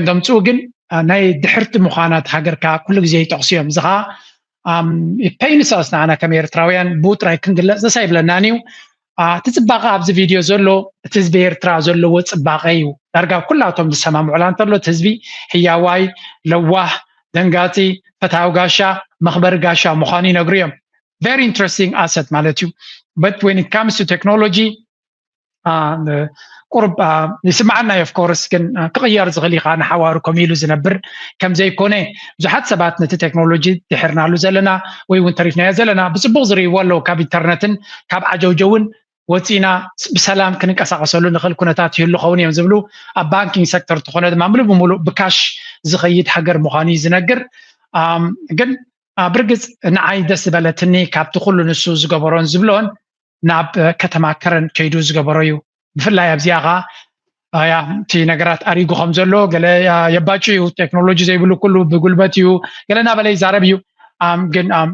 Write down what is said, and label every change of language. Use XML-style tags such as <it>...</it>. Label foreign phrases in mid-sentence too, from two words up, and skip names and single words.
<ti>ደምፁ ግን ናይ ድሕርቲ ምዃናት ሃገርካ ኩሉ ግዜ ይጠቕስዮም ዝኻ ፔይንሳስ ንዓና ከም ኤርትራውያን ብውጥራይ ክንግለጽ ዘሳ ይብለናን እዩ እቲ ጽባቐ ኣብዚ ቪድዮ ዘሎ እቲ ህዝቢ ኤርትራ ዘለዎ ጽባቐ እዩ ዳርጋ ኩላቶም ዝሰማምዑላ እንተሎ እቲ ህዝቢ ህያዋይ ለዋህ ደንጋፂ ፈታዊ ጋሻ መኽበሪ ጋሻ ምዃኑ ይነግሩ እዮም</ti> <en>very interesting asset</en> <ti>ማለት እዩ</ti> <en>but when it comes to technology</en> <ti>ቁርብ ይስማዓና</ti> <en>of course</en> <ti>ግን ክቕየር ዝኽእል ኢኻ ንሓዋሩ ከሚሉ ዝነብር ከም ዘይኮነ ብዙሓት ሰባት ነቲ ቴክኖሎጂ ድሕርናሉ ዘለና ወይ እውን ተሪፍናዮ ዘለና ብፅቡቕ ዝርእይዎ ኣለዉ ካብ ኢንተርነትን ካብ ዓጀውጀውን ወፂና ብሰላም ክንንቀሳቀሰሉ ንኽእል ኩነታት ይህሉ ኸውን እዮም ዝብሉ ኣብ ባንኪንግ ሴክተር ተኾነ ድማ ምሉእ ብምሉእ ብካሽ ዝኸይድ ሃገር ምዃኑ ዝነግር ግን ብርግፅ ንዓይ ደስ ዝበለትኒ ካብቲ ኩሉ ንሱ ዝገበሮን ዝብሎን ናብ ከተማ ከረን ከይዱ ዝገበሮ እዩ ብፍላይ ኣብዚኣ ኸ እቲ ነገራት ኣሪጉ ከም ዘሎ ገለ የባጩ እዩ ቴክኖሎጂ ዘይብሉ ኩሉ ብጉልበት እዩ ገለ ናበለ ይዛረብ እዩ ግን</ti>